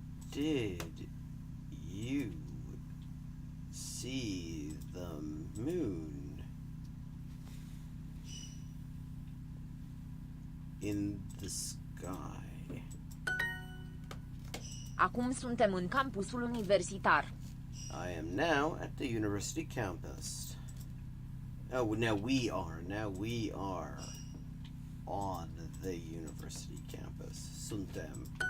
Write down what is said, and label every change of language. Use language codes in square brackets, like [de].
[en] Did you see the moon in the sky? [ro] Acum suntem în campusul universitar. [en] I am now at the university campus. Oh, now we are on the university campus. [ro] Suntem.